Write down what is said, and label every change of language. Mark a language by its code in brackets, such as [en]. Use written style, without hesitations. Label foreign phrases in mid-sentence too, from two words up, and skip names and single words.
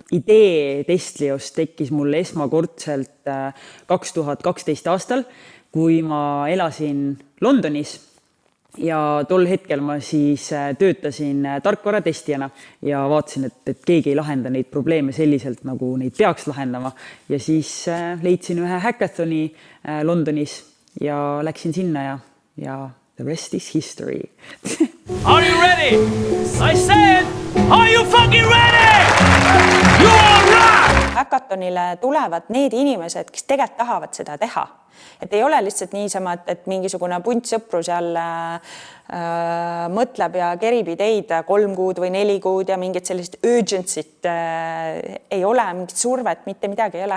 [et] Idee Testlios tekkis mul esmakordselt 2012 aastal, kui ma elasin Londonis ja tol hetkel ma siis töötasin tarkvaratestijana ja vaatasin, et keegi ei lahenda neid probleeme selliselt, nagu neid peaks lahendama. Ja siis leidsin ühe hackathoni Londonis ja läksin sinna ja [en] the rest is history. Are you ready? I said, are you fucking ready? You are right! [et] Hackathonile tulevad need inimesed, kes tegelikult tahavad seda teha. Et ei ole lihtsalt niisama, et mingisugune punt sõpru seal mõtleb ja kerib ideid 3 kuud või 4 kuud ja mingit sellist urgency't ei ole, mingit survet, mitte midagi ei ole.